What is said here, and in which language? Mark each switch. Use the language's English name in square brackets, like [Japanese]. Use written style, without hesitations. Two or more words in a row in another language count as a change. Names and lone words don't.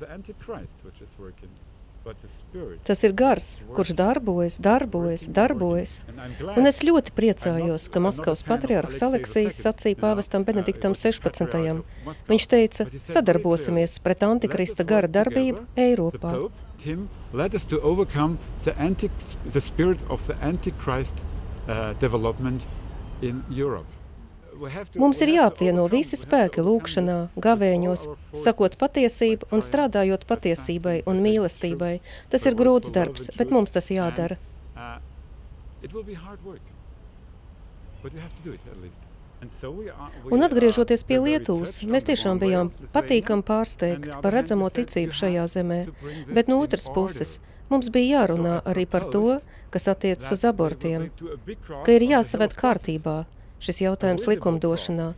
[Latvian] Tas ir gars, kurš darbojas. Un es ļoti priecājos, ka Maskavas patriarhs Aleksijs sacīja pāvestam Benediktam 16. Viņš teica, sadarbosimies pret antikrista gara darbību Eiropā. [English] Let us to overcome the spirit of the Antichrist development in Europe. [Latvian] Mums ir jāapvieno visi spēki lūkšanā, gavēņos, sakot patiesību un strādājot patiesībai un mīlestībai. Tas ir grūts darbs, bet mums tas jādara. Un atgriežoties pie Lietuvas, mēs tiešām bijām patīkami pārsteigti par redzamo ticību šajā zemē, bet no otras puses mums bija jārunā arī par to, kas attiecas uz abortiem, ka ir jāsaved kārtībā šis jautājums likumdošanā.